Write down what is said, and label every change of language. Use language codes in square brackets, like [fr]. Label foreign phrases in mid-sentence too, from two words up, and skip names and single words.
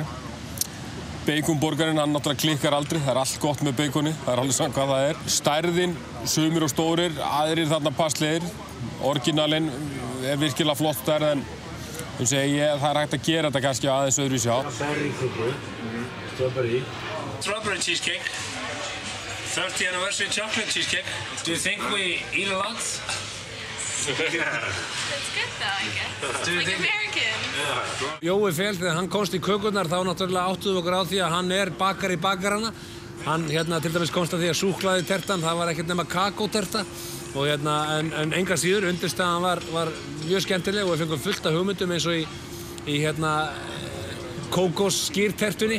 [is] Baconburgerinn, hann náttúrulega klikkar aldrei. Það er allt gott með baconi, það er alveg saman hvað það er. Stærðin, sumir og stórir, aðrir þarna passlegir. Orginalinn er virkilega flott stærð en það er hægt að gera þetta kannski aðeins öðruvísi á. Berry-köku, [en] strawberry. Strawberry cheesecake. 30th anniversary chocolate cheesecake. Do you think we eat a lot? That's good though, I guess. It's like American. [is] Jói fel, þegar hann komst í kökurnar þá náttúrulega áttuðum okkur á því að hann er bakari bakarana. Hann til dæmis komst að því að súkkulaði tertan, það var ekkert nema kakóterta. Og en enga síður, undirstaðan var mjög skemmtileg og við fengum fullt af hugmyndum eins og í kókosskýrtertunni.